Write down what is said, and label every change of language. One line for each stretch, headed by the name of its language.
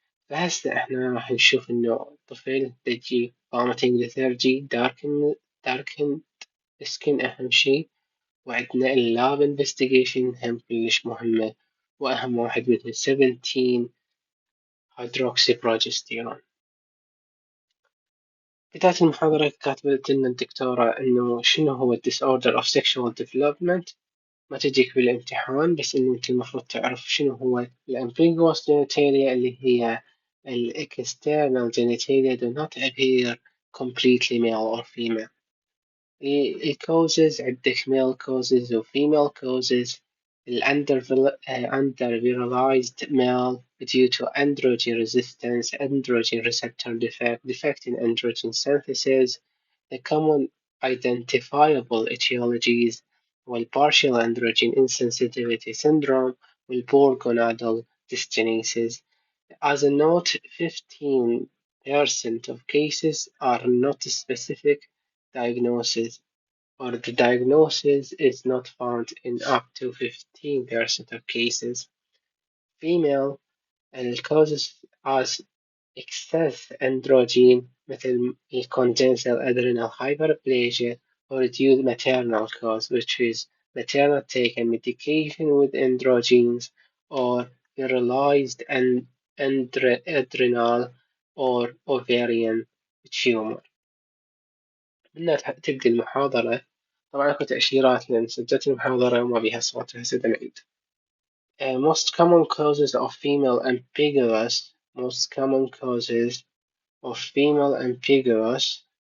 Arabic: فهسه احنا راح نشوف انه الطفل تجي
English: vomiting lethargy darkened skin
Arabic: اهم شي، وعندنا اللاب انفستيجيشن هم كلش مهمة، وأهم واحد مثل 17 هيدروكسي بداية المحاضرة كاتبت لنا الدكتورة إنه شنو هو
English: disorder of sexual development.
Arabic: ما تجيك بالامتحان، بس إنه أنت المفروض تعرف شنو هو ambiguous genitalia اللي هي
English: external genitalia do not appear completely male or female. causes عندك male causes و female causes. under virilized male due to androgen resistance, androgen receptor defect in androgen synthesis. The common identifiable etiologies partial androgen insensitivity syndrome poor gonadal dyskinesis. As a note, 15% of cases are not specific diagnosis, or the diagnosis is not found in up to 15% of cases. Female causes as excess androgen مثل congenital adrenal hyperplasia or reduced maternal cause, which is maternal taken medication with androgens or virilized and adrenal or ovarian tumor.
Arabic: بدنا تبدي المحاضرة. طبعا اكو تأشيرات لأن سجلت المحاضرة وما بيها صوت، هسه نعيد.
English: Most common causes of female ambiguous. Most common causes of female ambiguous.